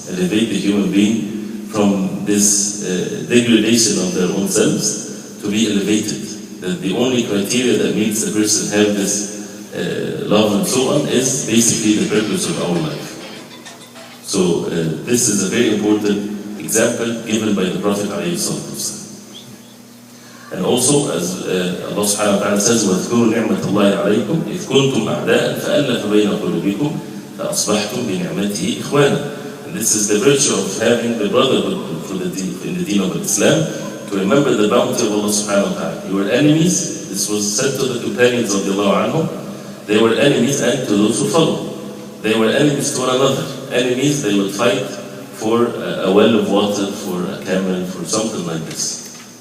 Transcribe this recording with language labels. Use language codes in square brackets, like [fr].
[en] Elevate the human being from this degradation of their own selves to be elevated. That the only criteria that makes a person have this love and so on is basically the purpose of our life. So this is a very important example given by the Prophet ﷺ. And also, as Allah subhanahu wa ta'ala says, [ar] وَاذْكُرُوا نِعْمَةَ اللَّهِ عَلَيْكُمْ إِذْ كُنْتُمْ أَعْدَاءً فَأَلَّفَ بَيْنَ قُلُوبِكُمْ فَأَصْبَحْتُمْ بِنِعْمَتِهِ إِخْوَانًا. [en] And this is the virtue of having the brotherhood in the deen of Islam, to remember the bounty of Allah subhanahu wa ta'ala. You were enemies, this was said to the companions of Allah anhum, they were enemies, and to those who follow. They were enemies to one another. Enemies, they would fight for a well of water, for a camel, for something like this.